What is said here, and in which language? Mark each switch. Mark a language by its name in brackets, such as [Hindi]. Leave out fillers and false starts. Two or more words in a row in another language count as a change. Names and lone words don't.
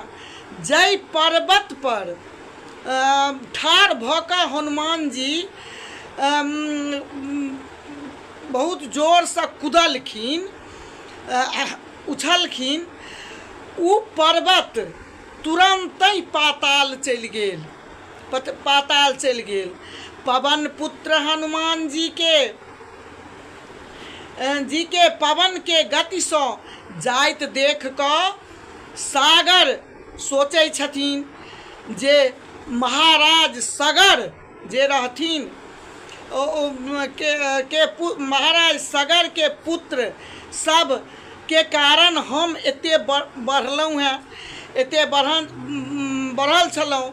[Maithili] जय पर्वत पर ठाढ़ भऽ कऽ हनुमान जी बहुत जोर सँ कूदलखिन, उछलखिन। ओ पर्वत तुरंतै पाताल चलि गेल, पाताल चलि गेल। पवन पुत्र हनुमान जी के पवन के गति सँ जाइत देख कऽ सागर सोचै छथिन जे महाराज सगर जे रहथिन महाराज सगर के पुत्र सब के कारण हम एते बढ़लहुँ हैं, एते बढ़ल छलहुँ।